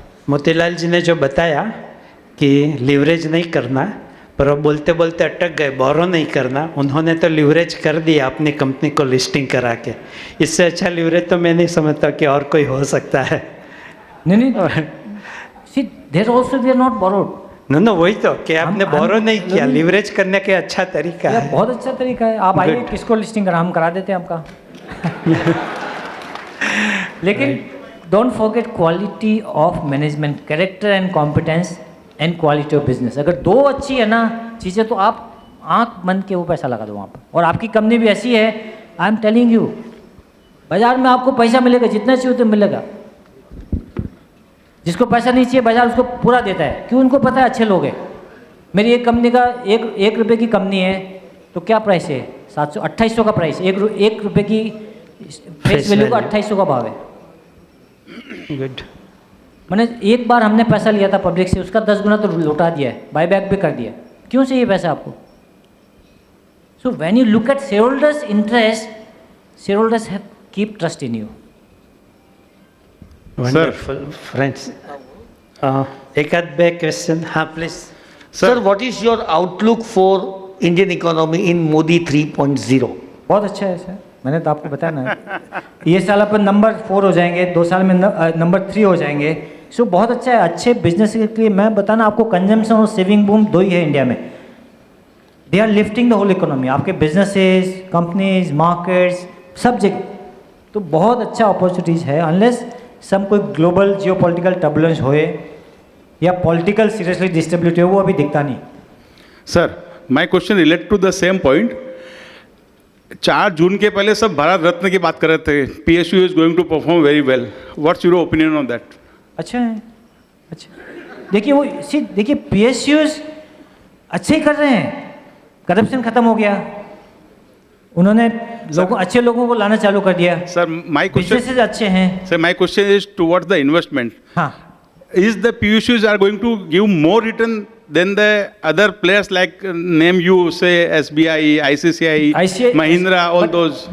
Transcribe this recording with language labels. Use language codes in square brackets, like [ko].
[hi] मोतीलाल जी ने जो बताया कि लीवरेज नहीं करना, पर वो बोलते बोलते अटक गए, बोरो नहीं करना। उन्होंने तो लीवरेज कर दिया अपनी कंपनी को लिस्टिंग करा के। इससे अच्छा लीवरेज तो मैं नहीं समझता कि और कोई हो सकता है। [en] नहीं, see, there also they are not borrowed. [hi] No वही तो कि आपने हम- बोरो नहीं किया, नहीं। लीवरेज करने के अच्छा तरीका यह है। बहुत अच्छा तरीका है। आप आइए, [en] Good. [hi] किसको लिस्टिंग करा, हम करा देते हैं आपका। लेकिन [en] Don't forget quality of management, character and competence and quality of business. [hi] अगर दो अच्छी है ना चीज़ें, तो आप आंख बंद के वो पैसा लगा दो वहाँ पर। और आपकी कंपनी भी ऐसी है, [en] I am telling you, [hi] बाजार में आपको पैसा मिलेगा, जितना चाहिए उतना मिलेगा। जिसको पैसा नहीं चाहिए बाजार उसको पूरा देता है, क्यों? उनको पता है अच्छे लोग हैं। मेरी एक कंपनी का एक रुपये की कंपनी है, तो क्या प्राइस है? 700 2800 का प्राइस। एक रुपये की फेस वैल्यू का 2800 का भाव है। [en] Good. [hi] मैंने एक बार हमने पैसा लिया था पब्लिक से, उसका 10 गुना तो लौटा दिया है, बाय बैक भी कर दिया। क्यों चाहिए पैसा आपको? [en] So when you look at share holders interest, share holders have keep trust in you. Wonderful friends. [hi] एक आध बे क्वेश्चन, हाँ please. [en] Sir, what is your outlook for Indian economy in Modi 3.0? [hi] बहुत अच्छा है सर, मैंने तो आपको बताया ना। ये साल अपन नंबर 4 हो जाएंगे, 2 साल में नंबर 3 हो जाएंगे। सो बहुत अच्छा है। अच्छे बिजनेस के लिए मैं बताना आपको, कंजम्पशन और सेविंग बूम 2 ही है इंडिया में। [en] They are lifting the whole economy, आपके businesses, companies, markets, सब जगह। [hi] तो बहुत अच्छा अपॉर्चुनिटीज़ है, अनलेस सम कोई ग्लोबल जियोपॉलिटिकल टर्बुलेंस होए या पॉलिटिकल सीरियसली डिस्टेबिलिटी हो, वो अभी दिखता नहीं। [en] Sir, my question relate to the same point. [hi] 4 जून के पहले सब भारत रत्न की बात कर रहे थे, [en] PSU is going to perform very well. What's your opinion on that? [hi] अच्छा है, अच्छा। देखिए वो देखिए PSUs अच्छे ही कर रहे हैं, करप्शन खत्म हो गया, उन्होंने अच्छे लोगों को लाना चालू कर दिया। [en] sir, my question, [hi] बिजनेसेस अच्छे हैं। [en] Sir my question is towards the investment. [hi] हाँ, [en] Is the PSUs are going to give more return than the other players like name you say SBI, ICICI, Mahindra, all those?